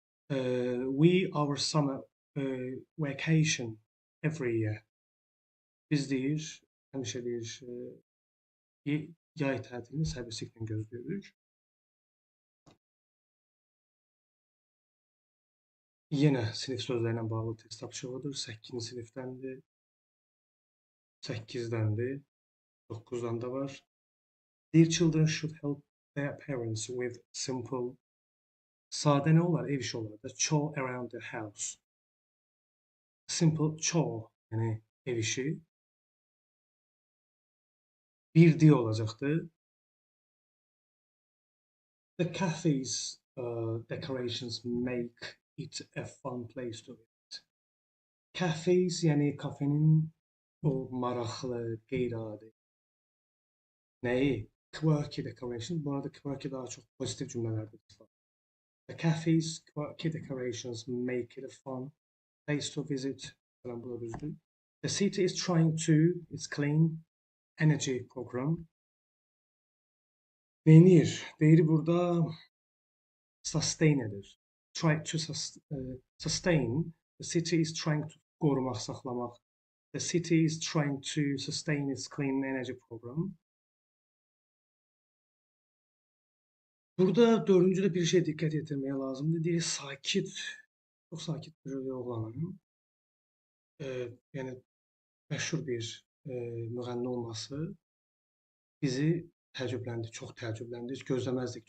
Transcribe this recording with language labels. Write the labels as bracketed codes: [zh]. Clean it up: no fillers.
[en] We our summer vacation every year. [az] Biz deyir, həmişə deyir, yay tətilini səbirsizliklə gözləyirik. Yenə sinif sözlərlə bağlı test tapşırığıdır. 8-ci sinifdəndir. 8-dəndir. 9-dan da var. [en] Dear children should help their parents with simple. [az] Sadə nə olar? Ev işi olar da. [en] Chore around the house. Simple chore, [az] yəni ev işi. Bir D olacaqdır. [en] The cafe's decorations make it a fun place to visit. [az] Cafes, yəni kafenin o maraqlı, qeyri-adi. Nəyi? [en] Quirky decoration. [az] Bu arada quirky daha çox pozitiv cümlələrdir. [en] The cafe's quirky decorations make it a fun place to visit. [az] Bu da düzdür. [en] The city is trying to, its clean energy program. [az] Neynir? Deyir burada sustain edir. [en] Try to sustain. The city is trying to [az] qorumaq, saxlamaq. [en] The city is trying to sustain its clean energy program. [az] Burada dördüncüdə bir şey diqqət yetirməyə lazımdır. Deyir, sakit, çox sakit bir oğlanın, yəni məşhur bir müğənni olması bizi təəccübləndir, çox təəccübləndir, heç gözləməzdik.